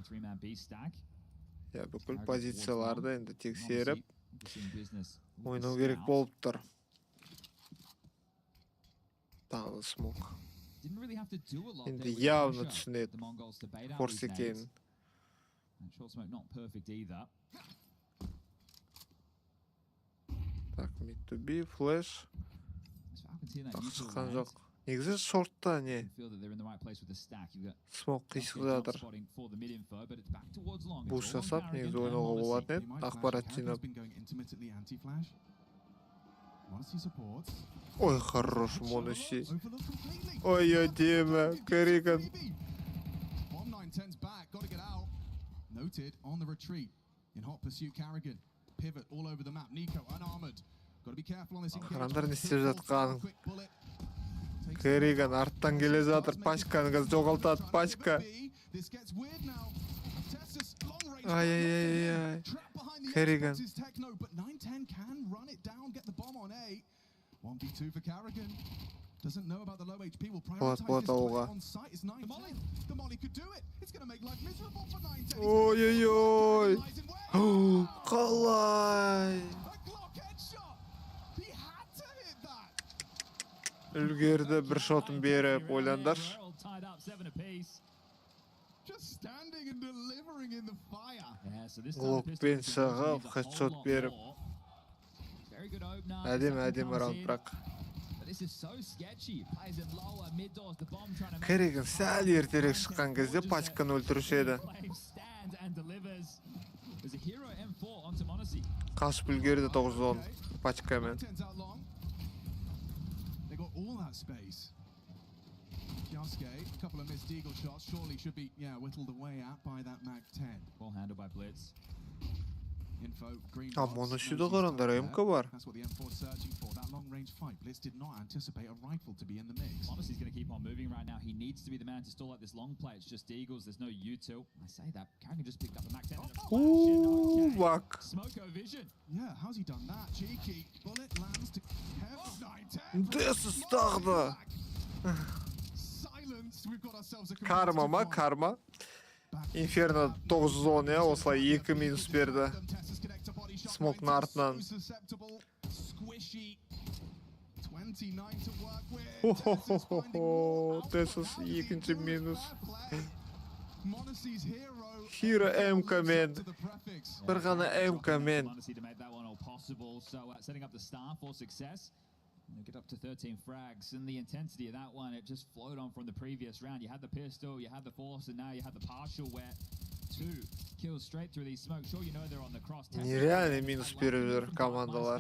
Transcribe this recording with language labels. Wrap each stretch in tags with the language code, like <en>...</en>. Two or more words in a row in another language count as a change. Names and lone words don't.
<kk>Бүкіл позицияларды енді тексеріп, ойнау керек болып тұр. Тағы смок. Енді явно түсінеді форс екен. Так,</kk> <en>mid-to-be,</en> <kk>флэш. Так, шыққан жоқ. Негізі шортта не? Смок қисық жатыр. Буш жасап, негізі ойнауға болатын еді. Ақпарат жинап. Ой, хорош Моноси. Ой, әдемі, Carrigan.</kk> <en>Noted on the retreat. In hot pursuit, Carrigan. Pivot all over the map. Nico unarmored. Got to be careful on this</en> <kk>Қарандар не істеп жатқанын. Керриган арттан келе жатыр. Пачканы жоғалтады. Пачка. Ай-яй-яй-яй. Керриган.</kk> <en>1v2 for Carrigan. Doesn't know about the low HP. Will</en> <kk>Болады,</kk> <en>prioritize this</en> <kk>ауға.</kk> <en>play on site. It's 9. The Molly could do it. It's going to make life miserable for 9.</en> <kk>Ой-ой-ой. Қалай. Үлгерді бір шотын беріп, ойландаршы.</kk> <en>Just standing and delivering in the fire.</en> <kk>Локпен шығып, хедшот беріп. Әдем раунд бірақ. Керриган сәл ертерек шыққан кезде пачканы өлтіруші еді. Қашып үлгерді 9-10 пачкамен.</kk> <en>They got all that space. Kioske, a couple of missed eagle shots, surely should be whittled away at by that Mag 10. Well handled by Blitz. Info, green</en> <kk>Моны сюда қарандар, МК бар.</kk> <en>That's what the M4's searching for. That long range fight. Blitz did not anticipate a rifle to be in the mix. Honestly, he's going to keep on moving right now. He needs to be the man to stall out this long play. It's just Eagles. There's no U2. I say that. Carrigan just picked up a Mac 10. Ooh, bak. Smoko vision. Yeah, how's he done that? Cheeky. Bullet lands to Kev 9-10.</en> <kk>Десіз тағды.</kk> <en>Silence. We've got ourselves a</en> <kk>Карма ма, карма. Инферно 9-10, осылай 2 минус берді. Смоктың артынан. Тесіс екінші минус. Hero МК-мен. Бір ғана МК-мен.</kk> <en>Get up to 13 frags, and the intensity of that one, it just flowed on from the previous round. You had the pistol, you had the force, and now you have the partial where 2 kills straight through these smokes. Sure, you know they're on the cross.</en> <kk>Нереально минус беріп жүр командалар.</kk>